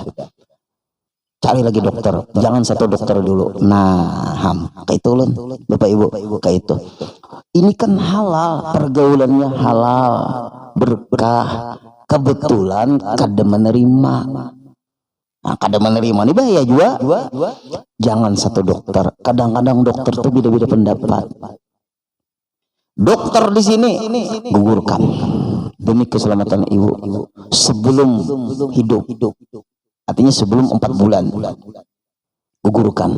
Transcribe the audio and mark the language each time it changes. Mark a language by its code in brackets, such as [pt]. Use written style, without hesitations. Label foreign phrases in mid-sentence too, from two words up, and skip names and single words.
[id] Cari lagi dokter. Jangan satu dokter dulu. Nah, kayak itu ulun, Bapak Ibu, kayak itu. Ini kan halal, pergaulannya halal, berkah. Kebetulan kada menerima. Nah, kada menerima ini bahaya juga. Jangan satu dokter. Kadang-kadang dokter tuh beda-beda pendapat. Dokter di sini gugurkan demi keselamatan ibu sebelum hidup. Artinya sebelum 4 bulan. Gugurkan.